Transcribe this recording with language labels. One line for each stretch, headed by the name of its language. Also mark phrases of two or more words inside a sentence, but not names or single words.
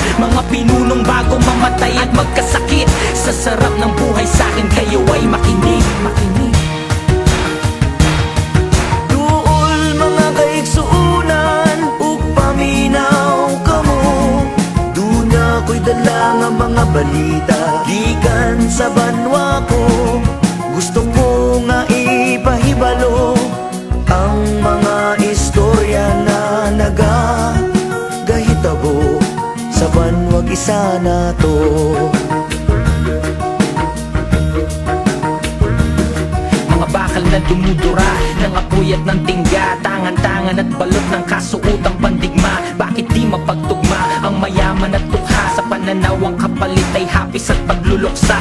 Filipino: Mga pinunong bago mamatay at magkasakit, sa sarap ng buhay sa'kin kayo ay makinig.
Hiligaynon: Dala nga mga balita gikan sa banwa ko. Gusto ko nga ipahibalo ang mga istorya na nagagahitabo sa banwag isa na to.
Filipino: Mga bakal na dumudura ng apoy at ng tingga, tangan-tangan at balot ng kasuotang pandigma. Bakit di mapagtugma ang mayaman at tukha? Sa pananaw ang kapalit ay hapis at pagluluksa.